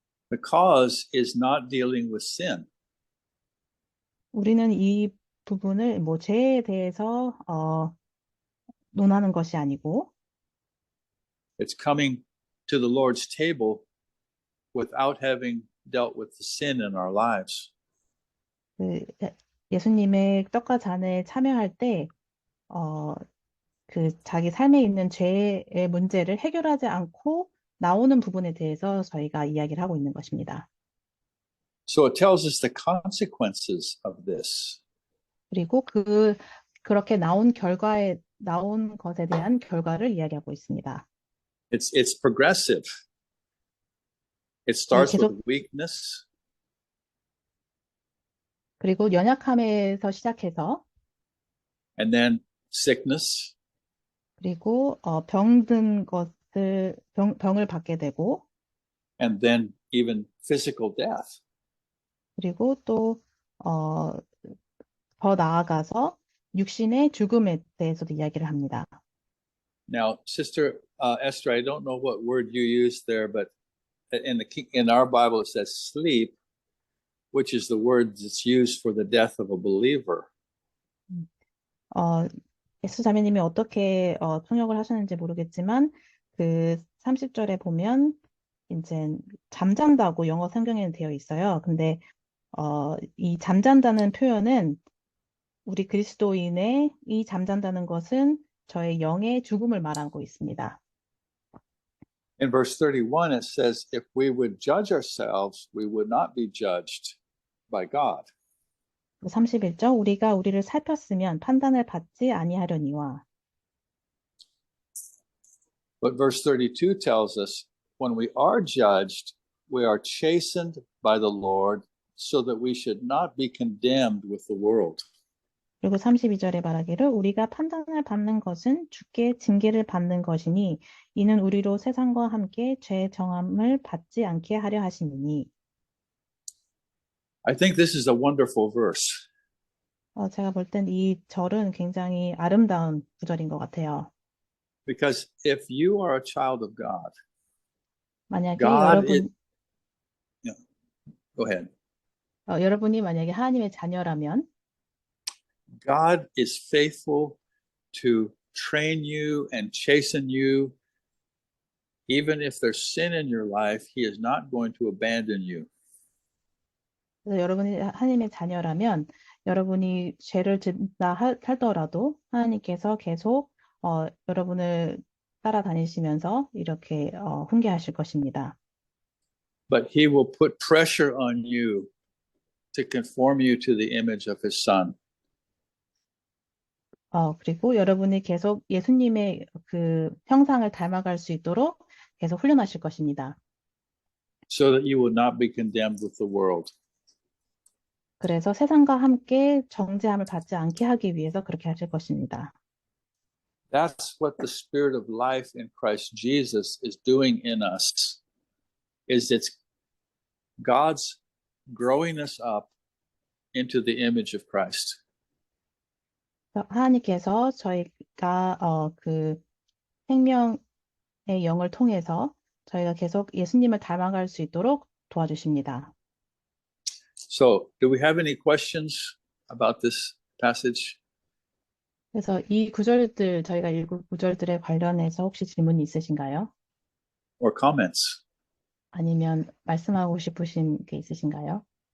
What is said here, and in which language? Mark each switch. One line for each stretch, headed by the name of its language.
English: The cause is not dealing with sin.
Korean: 우리는 이 부분을 뭐 죄에 대해서 논하는 것이 아니고
English: It's coming to the Lord's table without having dealt with the sin in our lives.
Korean: 예수님의 떡과 잔에 참여할 때 그 자기 삶에 있는 죄의 문제를 해결하지 않고 나오는 부분에 대해서 저희가 이야기를 하고 있는 것입니다.
English: So it tells us the consequences of this.
Korean: 그리고 그렇게 나온 것에 대한 결과를 이야기하고 있습니다.
English: It's progressive. It starts with weakness.
Korean: 그리고 연약함에서 시작해서
English: And then sickness.
Korean: 그리고 병을 받게 되고
English: And then even physical death.
Korean: 그리고 또 더 나아가서 육신의 죽음에 대해서도 이야기를 합니다.
English: Now, Sister Esther, I don't know what word you used there, but in our Bible it says sleep, which is the word that's used for the death of a believer.
Korean: 에스 자매님이 어떻게 통역을 하셨는지 모르겠지만 그 30절에 보면 이제 잠잔다고 영어 성경에는 되어 있어요. 근데 이 잠잔다는 표현은 우리 그리스도인의 이 잠잔다는 것은 저의 영의 죽음을 말하고 있습니다.
English: In verse 31, it says, if we would judge ourselves, we would not be judged by God.
Korean: 31절, 우리가 우리를 살폈으면 판단을 받지 아니하려니와.
English: But verse 32 tells us, when we are judged, we are chastened by the Lord, so that we should not be condemned with the world.
Korean: 그리고 32절에 말하기를 우리가 판단을 받는 것은 주께 징계를 받는 것이니 이는 우리로 세상과 함께 죄 정함을 받지 않게 하려 하심이니.
English: I think this is a wonderful verse
Korean: 제가 볼 땐 이 절은 굉장히 아름다운 구절인 것 같아요.
English: because if you are a child of God,
Korean: 만약에
English: God is, go ahead.
Korean: 여러분이 만약에 하나님의 자녀라면
English: God is faithful to train you and chasten you. Even if there's sin in your life, He is not going to abandon you.
Korean: 그래서 여러분이 하나님의 자녀라면 여러분이 죄를 짓다 하더라도 하나님께서 계속 여러분을 따라다니시면서 이렇게 훈계하실 것입니다.
English: But He will put pressure on you to conform you to the image of His Son.
Korean: 그리고 여러분이 계속 예수님의 그 형상을 닮아갈 수 있도록 계속 훈련하실 것입니다.
English: So that you will not be condemned with the world.
Korean: 그래서 세상과 함께 정죄함을 받지 않게 하기 위해서 그렇게 하실 것입니다.
English: That's what the Spirit of life in Christ Jesus is doing in us. Is it's God's growing us up into the image of Christ.
Korean: 하나님께서 저희가 그 생명의 영을 통해서 저희가 계속 예수님을 닮아갈 수 있도록 도와주십니다.
English: So, do we have any questions about this passage?
Korean: 그래서 이 구절들 저희가 읽은 구절들에 관련해서 혹시 질문이 있으신가요?
English: Or comments?
Korean: 아니면 말씀하고 싶으신 게 있으신가요?